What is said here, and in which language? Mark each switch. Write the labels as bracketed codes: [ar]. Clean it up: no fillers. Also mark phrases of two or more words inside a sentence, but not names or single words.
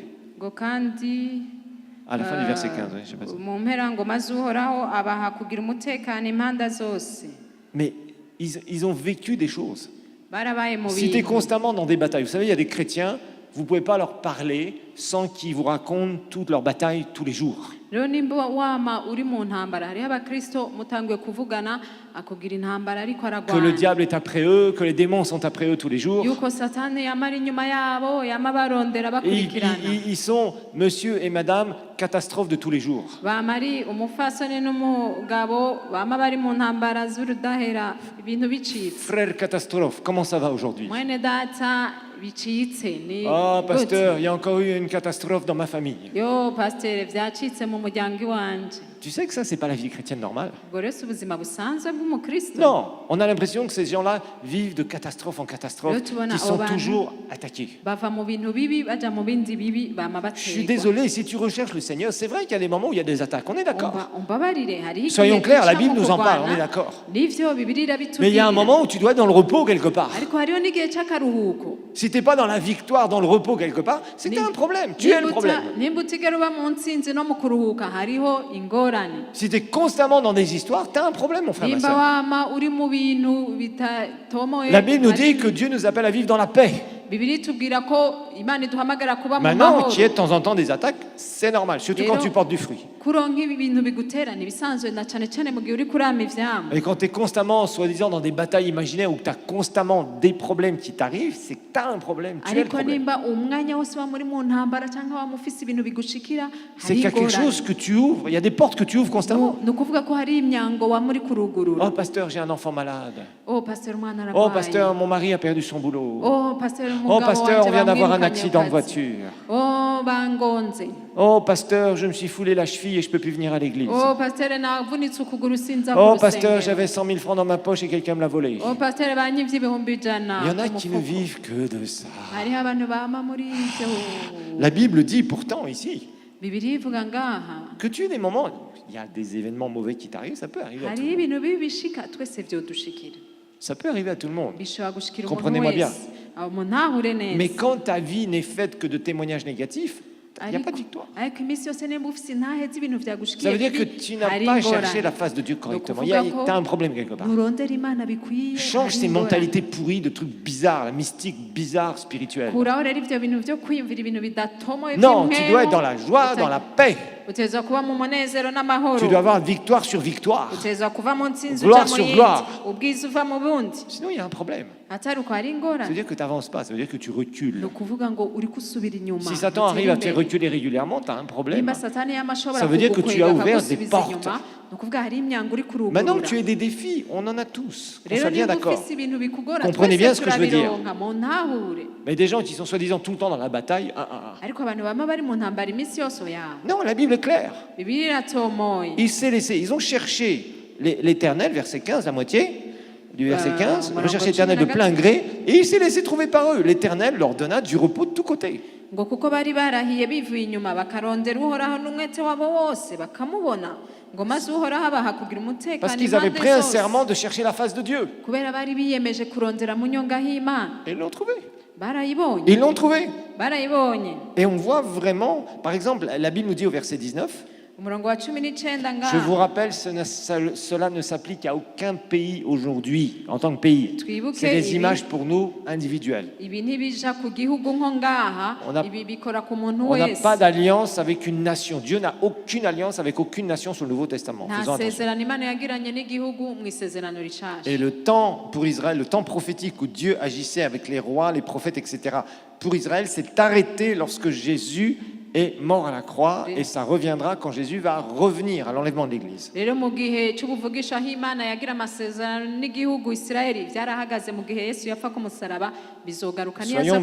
[fr] À la fin du verset 15, oui, je sais pas si. Mais ils ont vécu des choses. Si tu es constamment dans des batailles, vous savez, il y a des chrétiens, vous ne pouvez pas leur parler sans qu'ils vous racontent toutes leurs batailles tous les jours. [rn] rero nimba wama uri mu ntambara hariho abakristo mutanguye kuvugana akubwira intambara ariko [fr] que le [rn] aragwana [fr] diable est après eux, que les démons sont après eux tous les jours. [rn] yuko satani yamara inyuma yabo yama barondera [fr] Et [rn] bakurikirana [fr] ils sont, monsieur et madame, catastrophes de tous les jours. [rn] bamari umufasoni n'umugabo bama bari mu ntambara z'urudahera ibintu bicitse [fr] Frère catastrophe, comment ça va aujourd'hui? [rn] mwene data bicitse ni [fr] Oh, [rn] gute? [fr] pasteur, il y a encore eu une catastrophe dans ma famille. [rn] yo pasteur vyacitse mu muryango iwanje [fr] Tu sais que ça, c'est pas la vie chrétienne normale. [rn] ubwo rero si ubuzima busanzwe bw'umukristo [fr] Non, on a l'impression que ces gens-là vivent de catastrophe en catastrophe, [rn] Yo tubona [fr] qui sont [rn] abo bantu [fr] toujours attaqués. [rn] bava mu bintu bibi baja mu bindi bibi bama [fr] Je suis [rn] baterwa [fr] désolé, si tu recherches le Seigneur, c'est vrai qu'il y a des moments où il y a des attaques, on est d'accord. [rn] umbabarire hariho [fr] Soyons [rn] igihe [fr] clairs, la [rn] duca [fr] Bible [rn] mu [fr] nous en parle, on [rn] kurwana, [fr] est d'accord. [rn] nivyo Bibiliya [fr] Mais il y a un [rn] irabitubwira [fr] moment où tu dois être dans le repos quelque part. [rn] ariko hariho n'igihe c'akaruhuko [fr] Si tu n'es pas dans la victoire, dans le repos quelque part, c'est que tu as un problème. Tu es le problème. [rn] nimba utigera uba mu ntsinzi no mu kuruhuka hariho ingorane [fr] Si tu es constamment dans des histoires, tu as un problème, mon frère, ma [rn] nimba [fr] sœur. [rn] wama uri mu bintu bitatomoye [fr] La Bible nous dit que Dieu nous appelle à vivre dans la paix. [rn] Bibiliya itubwira ko Imana iduhamagara kuba mu [fr] Maintenant, [rn] mahoro [fr] qu'il y ait de temps en temps des attaques, c'est normal, surtout quand tu portes du fruit. [rn] kuronka ibi bintu biguterana ibisanzwe na cane cane mu gihe uri kurama ivyamwa [fr] Et quand tu es constamment, soi-disant, dans des batailles imaginaires où tu as constamment des problèmes qui t'arrivent, c'est que tu as un problème. Tu es le [rn] ariko [fr] problème. [rn] nimba umwanya wose wa muri mu ntambara cyangwa waba ufise ibintu bigushikira [fr] C'est qu'il y a quelque chose que tu ouvres, il y a des portes que tu ouvres constamment. [rn] ni ukuvuga ko hari imyango wa muri kurugurura [fr] Oh, pasteur, j'ai un enfant malade. [rn] oh pasteur umwana [fr] Oh, [rn] ararwaye [fr] pasteur, mon mari a perdu son boulot. [rn] oh pasteur [fr] Oh, [rn] umugabo [fr] pasteur, on [rn] wanje [fr] vient d'avoir un [rn] bamwirukanye [fr] accident de [rn] akazi. [fr] voiture. [rn] oh bangonze [fr] Oh, pasteur, je me suis foulé la cheville et je peux plus venir à l'église. [rn] oh pasteur navunitse ukuguru sinza [fr] Oh, [rn] ku [fr] pasteur, [rn] rusengero. [fr] j'avais 100 000 francs dans ma poche et quelqu'un me l'a volé. [rn] oh pasteur banyivye ibihumbi ijana [fr] Il y en a [rn] ku [fr] qui ne [rn] mufuko. [fr] vivent que de ça. [rn] hariho abantu bama muri ivyo [fr] La Bible dit pourtant ici [rn] Bibiliya ivuga ngaha [fr] que tu as des moments, il y a des événements mauvais qui t'arrivent, ça peut arriver à tout [rn] hariho [fr] le monde. [rn] ibintu bibi bishika twese vyodushikira [fr] Ça peut arriver à tout le monde. [rn] bishobora gushikira umuntu [fr] Comprenez-moi bien. [rn] wese aho muntahure [fr] Mais [rn] neza [fr] quand ta vie n'est faite que de témoignages négatifs, il n'y a pas de victoire. [rn] ariko iminsi yose nimba ufise intahe z'ibintu [fr] Ça [rn] vyagushikiye [fr] veut dire que [rn] bibi, [fr] tu n'as [rn] hari [fr] pas [rn] ingorane. [fr] cherché la face de Dieu correctement. Donc, Tu as un problème quelque part. [rn] nturondera imana bikwiye [fr] Change [rn] hari [fr] ces [rn] ingorane. [fr] mentalités pourries de trucs bizarres, la mystique bizarre, spirituelle. [rn] kuraho rero ivyo bintu vyo kwiyumvira ibintu bidatomoye [fr] Non, tu [rn] vy'impwemu. [fr] dois être dans la joie, dans la paix. [rn] utegerezwa kuba mu munezero n'amahoro [fr] Tu dois avoir victoire sur victoire. [rn] utegerezwa kuva mu ntsinzi [fr] Gloire [rn] uja mu [fr] sur [rn] yindi [fr] gloire. [rn] ubwiza uva mu bundi [fr] Sinon, il y a un problème. [rn] atari uko hari [fr] Ça veut [rn] ingorane [fr] dire que tu n'avances pas, ça veut dire que tu [rn] ni [fr] recules. [rn] ukuvuga ngo uri gusubira inyuma [fr] Si Satan [rn] utera [fr] arrive à te [rn] imbere. [fr] reculer régulièrement, tu as un problème. [rn] nimba satani yama ashobora [fr] Ça veut dire que tu [rn] kugukwega [fr] as ouvert des [rn] akagusubiza [fr] portes. [rn] inyuma ni ukuvuga hari imyango uri [fr] Maintenant que [rn] kurugurura [fr] tu as des défis, on en a tous. On [rn] rero [fr] soit bien [rn] niba [fr] d'accord. [rn] ufise ibintu bikugora [fr] Comprenez bien ce que je veux dire. [rn] turabironka mu ntahure [fr] Mais des gens qui sont soi-disant tout le temps dans la bataille, [rn] ariko abantu bama bari mu ntambara iminsi yose oya [fr] non, la Bible est claire. [rn] bibiliya iratomoye [fr] Il s'est laissé. Ils ont cherché l'Éternel, verset 15, la moitié du verset 15, voilà, recherché on l'Éternel de continue, plein gré, et il s'est laissé trouver par eux. L'Éternel leur donna du repos de tous côtés. [rn] ngo kuko bari barahiye bivuye inyuma bakarondera uhoraho n'umwete wabo wose bakamubona ngo maze uhoraho abaha kugira [fr] Parce [rn] umutekano [fr] qu'ils avaient pris un [rn] impande zose [fr] serment de chercher la face de Dieu. [rn] kubera bari biyemeje kurondera mu nyonga h'imana [fr] Et ils l'ont trouvé. [rn] barayibonye [fr] Ils l'ont trouvé. [rn] barayibonye [fr] Et on voit vraiment, par exemple, la Bible nous dit au verset 19, [rn] umurongo wa 19 [fr] je vous [rn] ngaha [fr] rappelle, cela ne s'applique à aucun pays aujourd'hui, en tant que pays. [rn] Twibuke [fr] C'est des [rn] ibi. [fr] images pour nous individuelles. [rn] ibi ntibija ku gihugu nko ngaha [fr] On a- [rn] ibi bikora ku muntu [fr] On n'a [rn] wese [fr] pas d'alliance avec une nation. Dieu n'a aucune alliance avec aucune nation sur le Nouveau Testament. [rn] nta [fr] Faisons attention. [rn] sezerano imana yagiranye n'igihugu mu isezerano rishasha [fr] Et le temps pour Israël, le temps prophétique où Dieu agissait avec les rois, les prophètes, etc., pour Israël, s'est arrêté lorsque Jésus est mort à la croix, et ça reviendra quand Jésus va revenir à l'enlèvement de l'Église. [rn] rero mu gihe cy'ubuvugisho aho imana yagira amasezerano n'igihugu isirayeli byarahagaze mu gihe yesu yapfa ku musaraba bizogaruka niyo aza